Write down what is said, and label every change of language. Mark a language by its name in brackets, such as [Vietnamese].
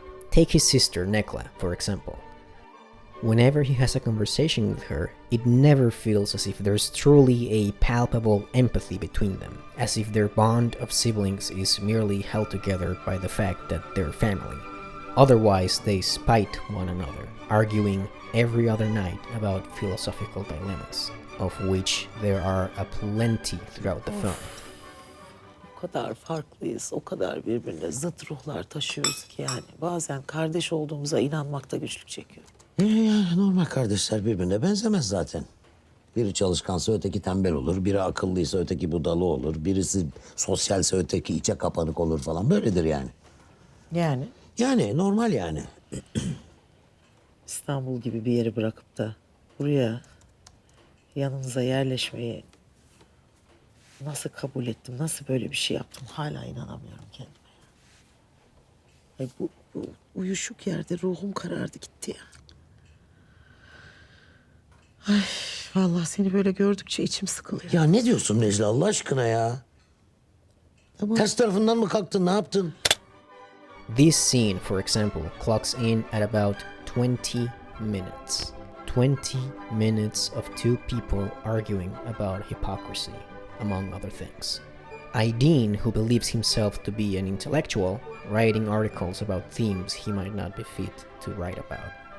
[English] Take his sister, Nekla, for example. Whenever he has a conversation with her, it never feels as if there's truly a palpable empathy between them, as if their bond of siblings is merely held together by the fact that they're family. Otherwise, they spite one another, arguing every other night about philosophical dilemmas, of which there are aplenty throughout the film. [Turkish] O kadar farklıyız, o kadar birbirine zıt ruhlar taşıyoruz ki yani. Bazen kardeş olduğumuza inanmakta güçlük çekiyorum. Yani normal kardeşler birbirine benzemez zaten. Biri çalışkansa öteki tembel olur, biri akıllıysa öteki budalı olur, birisi sosyalse öteki içe kapanık olur falan. Böyledir yani. Yani Yani normal yani. İstanbul gibi bir yeri bırakıp da buraya yanınıza yerleşmeyi nasıl kabul ettim, nasıl böyle bir şey yaptım hala inanamıyorum kendime. Ay bu uyuşuk yerde ruhum karardı gitti ya. Ay. Vallahi seni böyle gördükçe içim sıkılıyor. Ya ne diyorsun Necla Allah aşkına ya? Ters tarafından mı kalktın, ne yaptın? [English] This scene, for example, clocks in at about 20 minutes. 20 minutes of two people arguing about hypocrisy, among other things. Aydin, who believes himself to be an intellectual, writing articles about themes he might not be fit to write about.